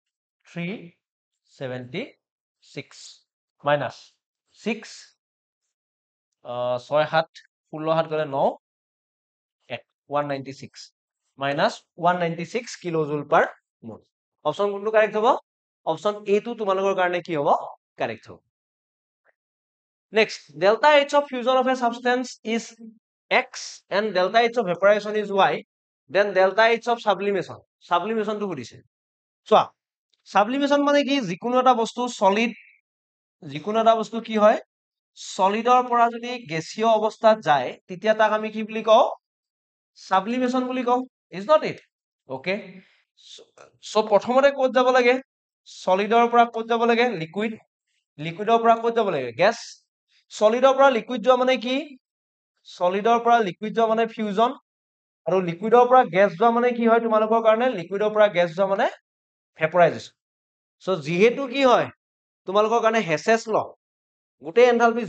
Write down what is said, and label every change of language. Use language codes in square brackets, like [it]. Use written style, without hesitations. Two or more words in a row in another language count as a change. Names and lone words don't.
[as] 376 minus 6 6 7 16 7 গলে 9 196 minus 196 [en] kilojoule per mole [as] অপশন কোনটো কারেক্ট হ'ব অপশন এ টু তোমালোকৰ কাৰণে কি হ'ব কারেক্ট হ'ব [en] next delta h of fusion of a substance is x and delta h of vaporization is y then delta h of sublimation to [as] সুধিছে চোৱা [en] sublimation [as] মানে কি যিকোনো এটা বস্তু সলিড যিকোনো এটা বস্তু কি হয় সলিডৰ পৰা যদি গেছীয় অৱস্থাত যায় তেতিয়া তাক আমি কি বুলি কওঁ sublimation বুলি কওঁ [en] is not it okay so [as] প্ৰথমতে ক'ত যাব লাগে সলিডৰ পৰা ক'ত যাব লাগে লিকুইড লিকুইডৰ পৰা ক'ত যাব লাগে গ্যাস সলিডৰ পৰা লিকুইড যোৱা মানে কি সলিডৰ পৰা লিকুইড যোৱা মানে ফিউজন আৰু লিকুইডৰ পৰা গ্যাস যোৱা মানে কি হয় তোমালোকৰ কাৰণে লিকুইডৰ পৰা গ্যাস যোৱা মানে ভেপৰাইজেশন সো যেহেতু কি হয় তোমালোকৰ কাৰণে হেসেস ল গোটেই এনথালপি